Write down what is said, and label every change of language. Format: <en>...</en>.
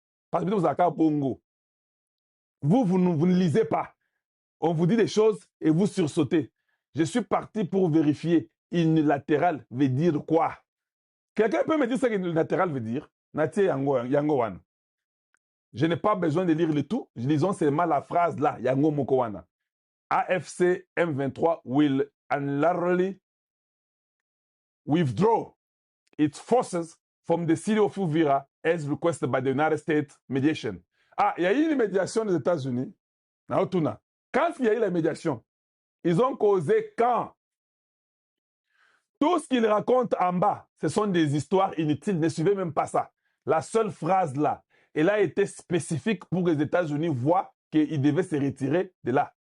<fr>Parce que vous avez un bongo. Vous ne lisez pas. On vous dit des choses et vous sursautez. Je suis parti pour vérifier. Unilatéral veut dire quoi? Quelqu'un peut me dire ce qu'unilatéral veut dire?</fr> <ln>Natie Yango Wan.</ln> <fr>Je n'ai pas besoin de lire le tout. Lisons seulement la phrase là.</fr> <ln>Yango Mokowana.</ln> <en>AFC M23 will unilaterally withdraw its forces from the city of Uvira as requested by the United States mediation.</en> <fr>Ah, il y a eu une médiation des États-Unis. Quand il y a eu la médiation, ils ont causé quand? Tout ce qu'ils racontent en bas, ce sont des histoires inutiles. Ne suivez même pas ça. La seule phrase là, elle a été spécifique pour que les États-Unis voient qu'ils devaient se retirer de là.</fr>